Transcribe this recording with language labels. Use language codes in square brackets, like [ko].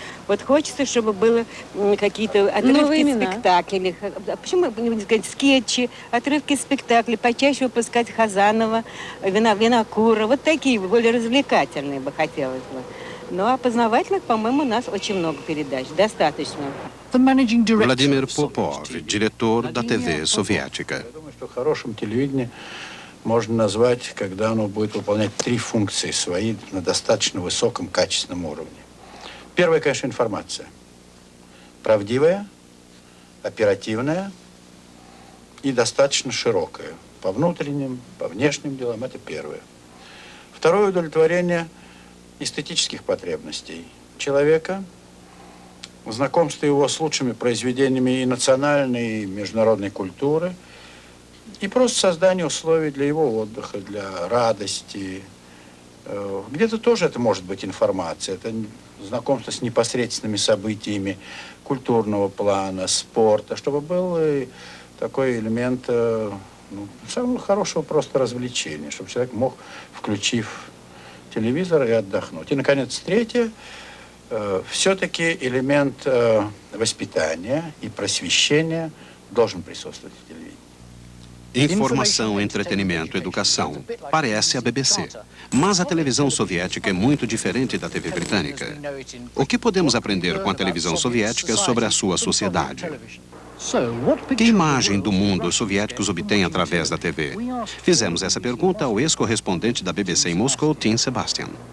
[ru] Вот хочется, чтобы было какие-то отрывки спектаклей. Почему не сказать скетчи, отрывки спектаклей, почаще выпускать Хазанова, Винокура. Вот такие, более развлекательные бы хотелось бы. Ну, а познавательных, по-моему, у нас очень много передач. Достаточно. [pt] Vladimir Popov, diretor da TV soviética. [ru] Я думаю, что хорошим телевидением можно назвать, когда оно будет выполнять 3 функции свои на достаточно высоком качественном уровне. Первое, конечно, информация. Правдивая, оперативная и достаточно широкая. По внутренним, по внешним делам это первое. Второе, удовлетворение эстетических потребностей человека, знакомство его с лучшими произведениями и национальной, и международной культуры, и просто создание условий для его отдыха, для радости. Где-то тоже это может быть информация, это знакомство с непосредственными событиями культурного плана, спорта, чтобы был такой элемент самого хорошего просто развлечения, чтобы человек мог, включив телевизор, и отдохнуть. И, наконец, третье, все-таки элемент воспитания и просвещения должен присутствовать в телевидении. [pt] Informação, entretenimento, educação. Parece a BBC. Mas a televisão soviética é muito diferente da TV britânica. O que podemos aprender com a televisão soviética sobre a sua sociedade? Que imagem do mundo os soviéticos obtêm através da TV? Fizemos essa pergunta ao ex-correspondente da BBC em Moscou, Tim Sebastian.